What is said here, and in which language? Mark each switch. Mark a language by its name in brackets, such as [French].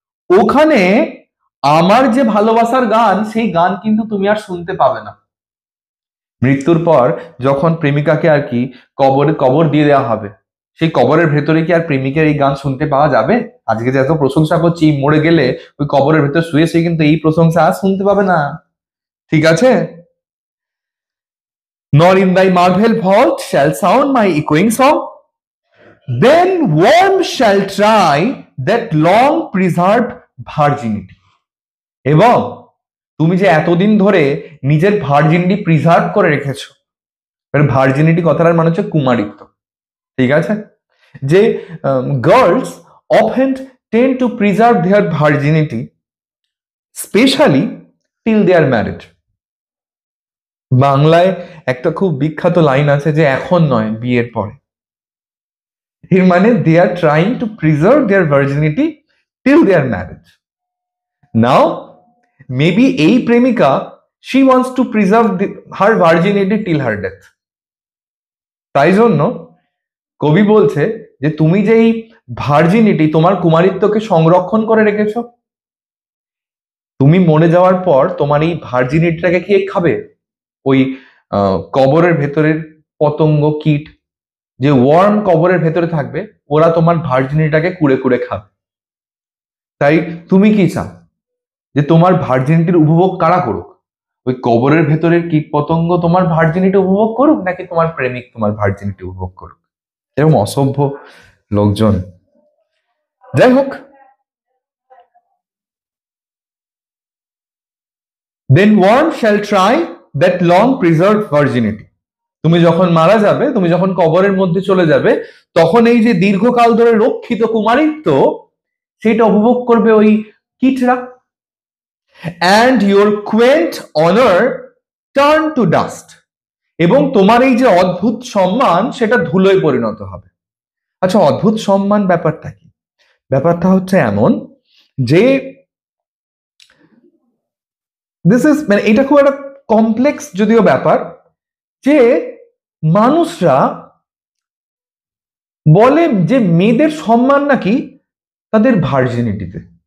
[Bangla] ওখানে আমার যে ভালোবাসার গান, সেই গান কিন্তু তুমি আর শুনতে পাবে না। মৃত্যুর পর যখন প্রেমিকাকে আর কি কবর দিয়ে দেওয়া হবে, সেই কবরের ভেতরে কি আর প্রেমিকের এই গান শুনতে পাওয়া যাবে? আজকে যে এত প্রশংসা করছি, মরে গেলে ওই কবরের ভেতর শুয়ে শুয়ে কিন্তু এই প্রশংসা আর শুনতে পাবে না। ঠিক আছে? [English] Nor in thy marble vault shall sound my echoing song. Then worm shall try that long preserved virginity. [Bangla] এবং তুমি যে এতদিন ধরে নিজের ভার্জিনিটি প্রিজার্ভ করে রেখেছো, ভার্জিনিটি কথাটার মানে হচ্ছে কুমারিত্ব। ঠিক আছে? যে [English] Girls often tend to preserve their virginity specially till they are married. [Bangla] বাংলায় একটা খুব বিখ্যাত লাইন আছে যে এখন নয়, বিয়ের পরে। এর মানে [English] They are trying to preserve their virginity till they are married. Now maybe [Bangla] এই প্রেমিকা [English] she wants to preserve her virginity till her death. [Bangla] তাই জন্য কবি বলছে যে তুমি যে এই ভার্জিনিটি, তোমার কুমারিত্বকে সংরক্ষণ করে রেখেছো, তুমি মরে যাওয়ার পর তোমার এই ভার্জিনিটিটাকে কে খাবে? ওই কবরের ভেতরের পতঙ্গ, কীট, যে ওয়ার্ম কবরের ভেতরে থাকবে, ওরা তোমার ভার্জিনিটিটাকে কুড়ে কুড়ে খাবে। তাই তুমি কি চাও? যে তোমার ভার্জিনিটির উপভোগ কারা করুক? ওই কবরের ভেতরের কীট পতঙ্গ তোমার ভার্জিনিটি উপভোগ করুক, নাকি তোমার প্রেমিক তোমার ভার্জিনিটি উপভোগ করুক? এরকম অসভ্য লোকজন। যাই হোক, [English] then worm shall try that long preserved virginity. [Bangla] তুমি যখন মারা যাবে, তুমি যখন কবরের মধ্যে চলে যাবে, তখন এই যে দীর্ঘকাল ধরে রক্ষিত কুমারিত্ব, সেটা উপভোগ করবে ওই কীটরা। [English] and your quaint honor turn to dust. [Bangla] এবং তোমার এই যে অদ্ভুত সম্মান, সেটা ধুলোয় পরিণত হবে। আচ্ছা, অদ্ভুত সম্মান ব্যাপারটা কি? ব্যাপারটা হচ্ছে এমন যে মানে এটা খুব একটা কমপ্লেক্স যদিও ব্যাপার, যে মানুষরা বলে যে মেয়েদের সম্মান নাকি তাদের ভার্জিনিটিতে।